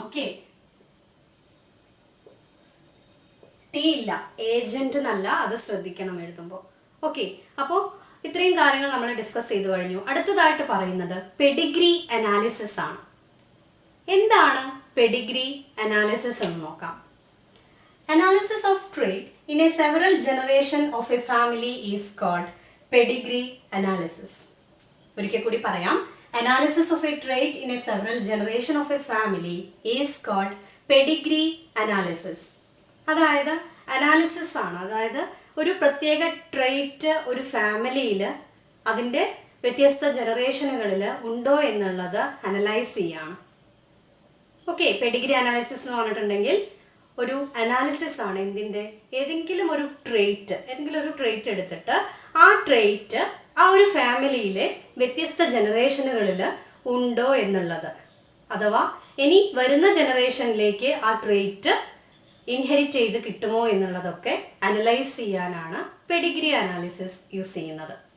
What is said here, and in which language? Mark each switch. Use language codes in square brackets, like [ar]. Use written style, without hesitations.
[ml] Okay, T ഇല്ല, agent എന്നല്ല, അത് ശ്രദ്ധിക്കണം എഴുതുമ്പോൾ. ഓക്കെ, അപ്പോൾ ഇത്രയും കാര്യങ്ങൾ നമ്മൾ ഡിസ്കസ് ചെയ്തു കഴിഞ്ഞു. അടുത്തതായിട്ട് പറയുന്നത് പെഡിഗ്രി അനാലിസിസ് ആണ്. എന്താണ് പെഡിഗ്രി അനാലിസിസ് എന്ന് നോക്കാം. [en] Analysis of trait in a several generation of a family is called pedigree analysis. [ml] ഒരിക്കൽ കൂടി പറയാം. [en] Analysis of a trait in a several generation of a family is called pedigree analysis. [ml] അതായത് analysis ആണ്, അതായത് ഒരു പ്രത്യേക ട്രേറ്റ് ഒരു ഫാമിലിയിൽ അതിൻ്റെ വ്യത്യസ്ത ജനറേഷനുകളിൽ ഉണ്ടോ എന്നുള്ളത് അനലൈസ് ചെയ്യാണ്. ഓക്കെ, പെഡിഗ്രി അനാലിസിസ് എന്ന് പറഞ്ഞിട്ടുണ്ടെങ്കിൽ ഒരു അനാലിസിസ് ആണ് എന്തിൻ്റെ, ഏതെങ്കിലും ഒരു ട്രേറ്റ് എടുത്തിട്ട് ആ ട്രേറ്റ് ആ ഒരു ഫാമിലിയിലെ വ്യത്യസ്ത ജനറേഷനുകളിൽ ഉണ്ടോ എന്നുള്ളത്, അഥവാ ഇനി വരുന്ന ജനറേഷനിലേക്ക് ആ ട്രേറ്റ് ഇൻഹെറിറ്റ് ചെയ്ത് കിട്ടുമോ എന്നുള്ളതൊക്കെ അനലൈസ് ചെയ്യാനാണ് പെഡിഗ്രി അനാലിസിസ് യൂസ് ചെയ്യുന്നത്.